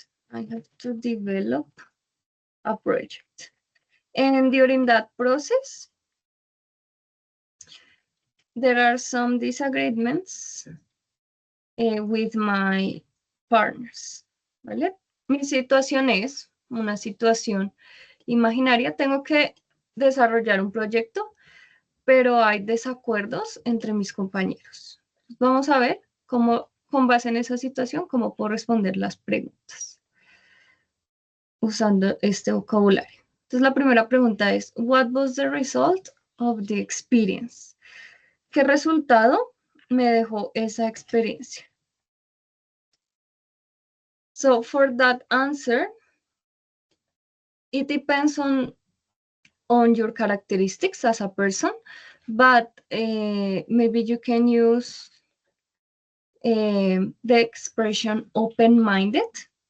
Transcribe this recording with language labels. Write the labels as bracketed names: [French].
[English] I have to develop a project. And during that process, there are some disagreements with my partners, ¿vale? [Spanish] Mi situación es una situación imaginaria. Tengo que desarrollar un proyecto, pero hay desacuerdos entre mis compañeros. Vamos a ver cómo, con base en esa situación, cómo puedo responder las preguntas usando este vocabulario. Entonces, la primera pregunta es, [English] what was the result of the experience? [Spanish] ¿Qué resultado me dejó esa experiencia? [English] So, for that answer, it depends on on your characteristics as a person, but maybe you can use the expression open-minded.